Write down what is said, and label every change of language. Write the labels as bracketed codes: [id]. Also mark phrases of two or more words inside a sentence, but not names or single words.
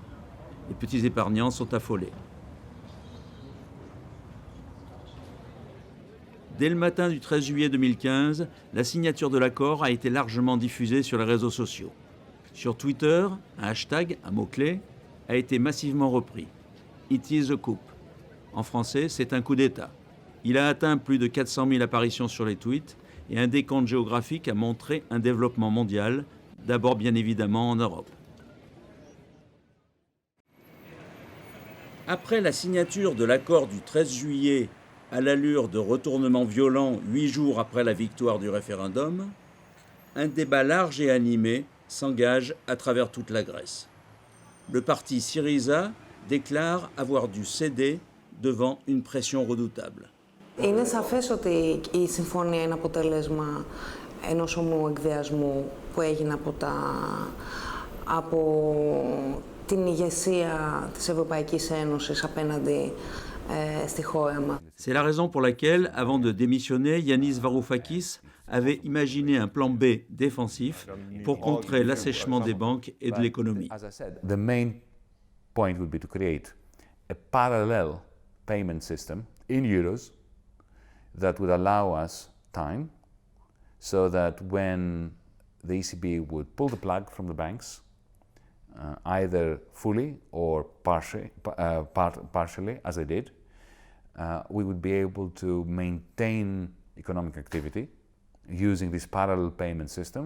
[fr] Les petits épargnants sont affolés. Dès le matin du 13 juillet 2015, la signature de l'accord a été largement diffusée sur les réseaux sociaux. Sur Twitter, un hashtag, un mot-clé, a été massivement repris. [en] It is a coup. [fr] En français, c'est un coup d'État. Il a atteint plus de 400 000 apparitions sur les tweets et un décompte géographique a montré un développement mondial, d'abord bien évidemment en Europe. Après la signature de l'accord du 13 juillet, à l'allure de retournements violents 8 jours après la victoire du référendum, un débat large et animé s'engage à travers toute la Grèce. Le parti Syriza déclare avoir dû céder devant une pression redoutable. [el] Είναι σαφές ότι η συμφωνία είναι αποτέλεσμα ενός ομού εκβιασμού που έγινε από την ηγεσία της Ευρωπαϊκής Ένωσης απέναντι στη χώρα μας. [fr] C'est la raison pour laquelle, avant de démissionner, Yanis Varoufakis avait imaginé un plan B défensif pour contrer l'assèchement des banques et de l'économie. [en] The main point would be to create a parallel payment system in euros that would allow us time so that when the ECB would pull the plug from the banks, either fully or partially, as they did, we would be able to maintain economic activity using this parallel payment system.